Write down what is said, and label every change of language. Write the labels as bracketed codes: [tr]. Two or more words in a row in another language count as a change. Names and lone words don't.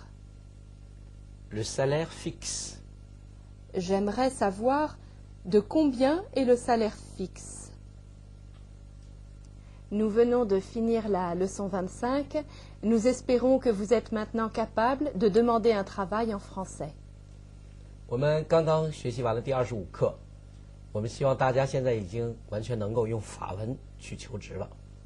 [fr] Le salaire fixe. J'aimerais savoir de combien est le salaire fixe. Nous venons de finir la leçon 25. Nous espérons que vous êtes maintenant capable de demander un travail en français. [zh] 我们刚刚学习完了第25课，我们希望大家现在已经完全能够用法文去求职了。